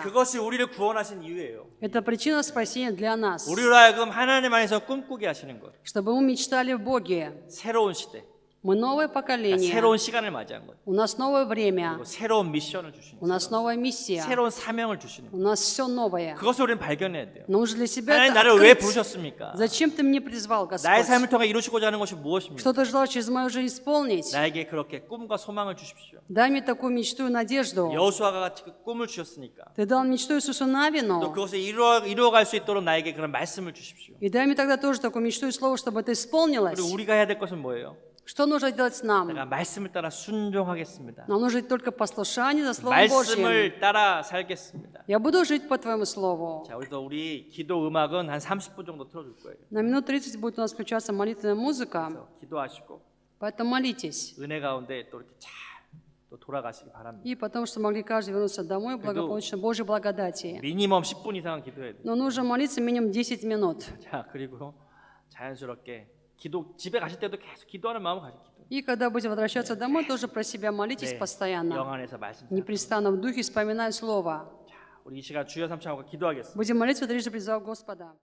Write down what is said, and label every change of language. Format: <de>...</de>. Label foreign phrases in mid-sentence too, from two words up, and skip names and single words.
<ko>그것이 우리를 구원하신 이유예요.</ko> <ru>Это причина спасения для нас.</ru> <ko>우리로 하여금 하나님 안에서 꿈꾸게 하시는 것.</ko> <ru>Чтобы мы мечтали в Боге.</ru> <ko>새로운 시대,</ko> <ru>Мы новое</ru> <ko>그러니까</ko> <ru>поколение.</ru> <ko>새로운 시간을 맞이한 것.</ko> <ru>У нас новое время.</ru> <ko>그리고 새로운 미션을 주시는</ko> <ru>У нас новая миссия.</ru> <ko>새로운 사명을 주시는</ko> <ru>У нас все новое.</ru> <ko>그것을 우리는 발견해야 돼요.</ko> <ru>Но нужно для себя</ru> <ko>하나님</ko> <ru>это</ru> <ko>나를 왜</ko> <ru>открыть.</ru> <ko>부르셨습니까?</ko> <ru>Зачем Ты меня призвал,</ru> <ko>나의</ko> <ru>Господь?</ru> <ko>삶을 통해 이루시고자 하는 것이 무엇입니까?</ko> <ru>Что Ты желал через мою жизнь исполнить?</ru> <ko>나에게 그렇게 꿈과 소망을 주십시오.</ko> <ru>Дай мне такую мечту и надежду.</ru> <ko>여호수아가 같이 그 꿈을 주셨으니까</ko> <ru>Ты дал мечту Иисусу</ru> <ko>또</ko> <ru>Навину.</ru> <ko>그것을 이루어갈 수 있도록 나에게 그런 말씀을 주십시오.</ko> <ru>И дай мне тогда тоже такую мечту и слово, чтобы это исполнилось.</ru> <ko>그리고 우리가 해야 될 것은 뭐예요?</ko> <ru>Что нужно делать нам?</ru> <ko>내가 말씀을 따라 순종하겠습니다.</ko> <ru>Нам нужно только послушание за Словом Божьим.</ru> <ko>말씀을 따라 살겠습니다.</ko> <ru>Я буду жить по Твоему Слову.</ru> <ko>자, 우리 기도 음악은 한 30분 정도 틀어줄 거예요.</ko> <ru>На минут 30 будет у нас включаться молитвенная музыка,</ru> <ko>그래서 기도하시고</ko> <ru>поэтому молитесь.</ru> <ko>은혜 가운데 또 이렇게 잘 또 돌아가시기 바랍니다.</ko> <ru>И потому что могли каждый вернуться домой благополучно Божьей благодати.</ru> <ko>미니멈 10분 이상은 기도해야 돼요.</ko> <ru>Но нужно молиться минимум 10 минут.</ru> <ko>자, 그리고 자연스럽게 기도 집에 가실 때도 계속 기도하는 마음을 가지고 기도.</ko> <ru>И когда будете возвращаться домой, тоже про себя молитесь</ru> <ko>영</ko> <ru>постоянно.</ru> <ko>안에서 말씀.</ko> <ru>Непрестанно в духе вспоминай Слово.</ru> <ko>우리 이 시간 주여 삼창하고 기도하겠습니다.</ko> <ru>Будем молиться, трижды призывав Господа.</ru>